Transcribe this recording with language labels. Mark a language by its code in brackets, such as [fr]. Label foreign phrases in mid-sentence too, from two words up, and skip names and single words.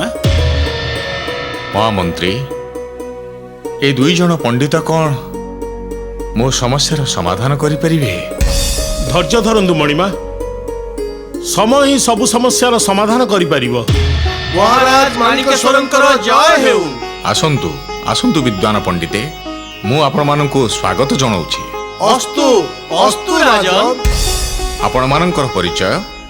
[or] ମହାମନ୍ତ୍ରୀ ଏ ଦୁଇ ଜଣ ପଣ୍ଡିତ କଣ ମୋ ସମସ୍ୟାର ସମାଧାନ କରି ପାରିବେ? ଧୈର୍ଯ୍ୟ ଧରନ୍ତୁ ମଣିମା। ସମୟ ହିଁ ସବୁ ସମସ୍ୟାର ସମାଧାନ କରି ପାରିବ। ମହାରାଜ ମାଣିକେଶ୍ୱରଙ୍କର ଜୟ ହେଉ। ଆସନ୍ତୁ ଆସନ୍ତୁ ବିଦ୍ୱାନ ପଣ୍ଡିତେ ମୁଁ ଆପଣ ମାନଙ୍କୁ ସ୍ୱାଗତ ଜଣାଉଛି। ଅସ୍ତୁ ଅସ୍ତୁ ରାଜନ। ଆପଣ ମାନଙ୍କର ପରିଚୟ?